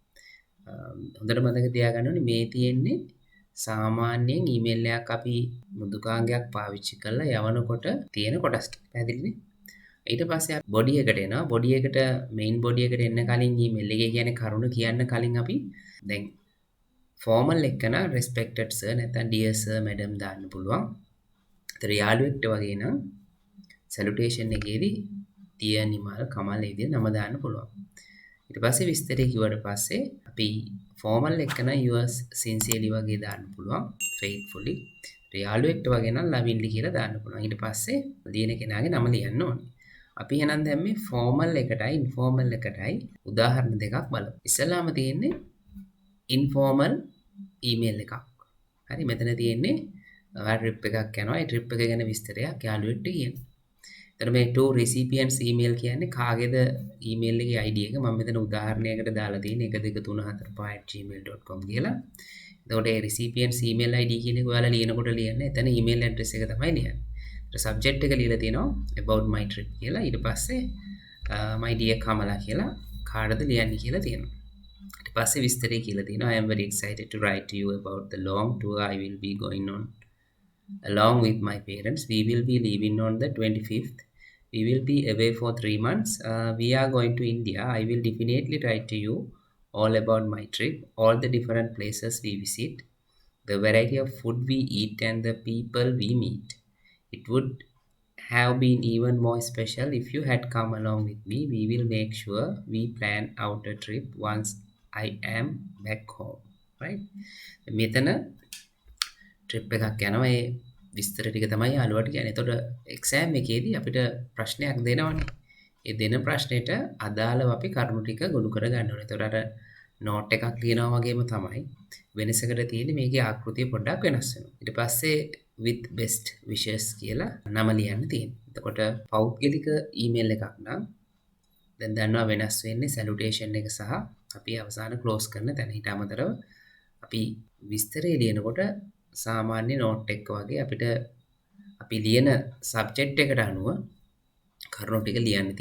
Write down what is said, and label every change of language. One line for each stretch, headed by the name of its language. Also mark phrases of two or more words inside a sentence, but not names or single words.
Sinhala: හොඳට මතක තියාගන්න ඕනේ මේ තියෙන්නේ සාමාන්‍යයෙන් ඊමේල් එකක් අපි මෘදුකාංගයක් පාවිච්චි කරලා යවනකොට තියෙන කොටස් ටික. පැහැදිලිනේ? ඊට පස්සේ බොඩි එකට එනවා. බොඩි එකට
English: main body
Sinhala: එකට එන්න කලින් ඊමේල් එකේ කියන්නේ කරුණ කියන්න කලින් අපි දැන් ෆෝමල් එක නම්
English: respected sir
Sinhala: නැත්නම්
English: dear sir madam
Sinhala: දාන්න පුළුවන්. ඒතර යාළුවෙක්ට වගේ නම් salutation එකේදී dear නිමල් කමල් ඒ විදිහට නම දාන්න පුළුවන්. ඊට පස්සේ විස්තරය කිව්වට පස්සේ අපි ෆෝමල් එක නම්
English: yours sincerely
Sinhala: වගේ දාන්න පුළුවන් faithfully. යාළුවෙක්ට වගේ නම් lovingly කියලා දාන්න පුළුවන්. ඊට පස්සේ ලියන කෙනාගේ නම ලියන්න ඕනේ. අපි එහෙනම් දැන් මේ ෆෝමල් එකටයි ඉන්ෆෝමල් එකටයි උදාහරණ දෙකක් බලමු. ඉස්සෙල්ලාම තියෙන්නේ
English: informal email
Sinhala: එකක්. හරි මෙතන තියෙන්නේ ට්‍රිප් එකක් යනවා. ඒ ට්‍රිප් එක ගැන විස්තරයක් යාළුවෙක්ට කියන්න. එතන මේ
English: to recipients email
Sinhala: කියන්නේ කාගේද ඊමේල් එකේ ID එක. මම මෙතන උදාහරණයකට දාලා තියෙන්නේ 1234.gmail.com කියලා. එතකොට ඒ
English: recipients email ID
Sinhala: කියන එක ඔයාලා ලියනකොට ලියන්නේ එතන
English: email address
Sinhala: එක තමයි ලියන්නේ. subject එක ලියලා තියෙනවා
English: about my trip
Sinhala: කියලා. ඊට පස්සේ
English: my dear
Sinhala: Kamala කියලා කාටද ලියන්නේ කියලා තියෙනවා. ඊට පස්සේ විස්තරය කියලා තියෙනවා
English: I am very excited to write to you about the long tour I will be going on along with my parents. We will be leaving on the 25th. We will be away for 3 months. We are going to India. I will definitely write to you all about my trip, all the different places we visit, the variety of food we eat and the people we meet. It would have been even more special if you had come along with me. We will make sure we plan out a trip once I am back home. Right?
Sinhala: මෙතන ට්‍රිප් එකක් යනවා. ඒ විස්තර ටික තමයි යාළුවාට කියන්නේ. එතකොට එක්සෑම් එකේදී අපිට ප්‍රශ්නයක් දෙනවනේ. ඒ දෙන ප්‍රශ්නෙට අදාළව අපි කරුණු ටික ගොනු කර ගන්න ඕනේ. එතකොට අර නෝට් එකක් ලියනවා වගේම තමයි වෙනසකට තියෙන්නේ මේකේ ආකෘතිය පොඩ්ඩක් වෙනස් වෙනවා. ඊට පස්සේ
English: with best wishes
Sinhala: කියලා නම ලියන්න තියෙනවා. එතකොට පෞද්ගලික ඊමේල් එකක් නම් දැන් දන්නවා වෙනස් වෙන්නේ salutation එක සහ අපි අවසාන close කරන තැන. ඊට අමතරව අපි විස්තරය ලියනකොට සාමාන්‍ය නෝට් එක වගේ අපිට අපි ලියන සබ්ජෙක්ට් එකට අනුව කරුණු ටික ලියන්න තියෙන.